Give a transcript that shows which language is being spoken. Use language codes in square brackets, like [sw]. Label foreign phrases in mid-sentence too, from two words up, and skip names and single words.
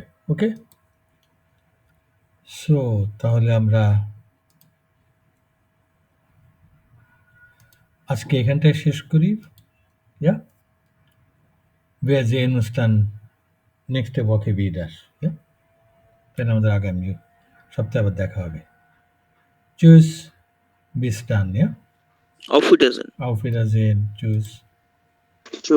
[bn] ওকে, সো তাহলে আমরা আজকে এখানটায় শেষ করি। [de] Ja, wir sehen uns dann nächste Woche wieder. Ja, [bn] তাহলে আমাদের আগামী সপ্তাহে আবার দেখা হবে। [de] Tschüss, bis dann, ja? Auf Wiedersehen. Auf Wiedersehen, tschüss.